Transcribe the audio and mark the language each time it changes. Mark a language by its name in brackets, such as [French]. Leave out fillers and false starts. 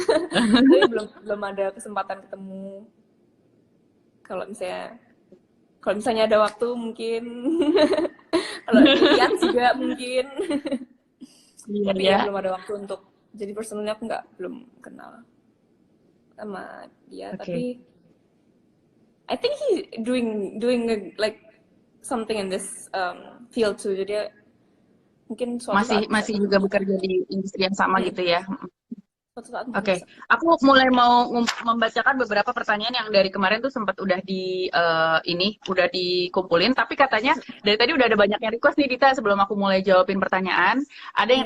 [Indonesian] Tapi belum ada kesempatan ketemu. Kalau misalnya ada waktu mungkin. Kalau lihat juga mungkin. Iya Tapi ya. ya belum ada waktu untuk. Jadi personalnya aku belum kenal sama dia, tapi [English] I think he's doing like something in this field too. [Indonesian] Jadi mungkin suatu saat Masih juga bekerja di industri yang sama gitu ya. Suatu saat mungkin Oke, bisa. aku mulai mau membacakan beberapa pertanyaan yang dari kemarin tuh sempat udah udah dikumpulin. Tapi katanya dari tadi udah ada banyak yang request nih Dita. Sebelum aku mulai jawabin pertanyaan, ada yang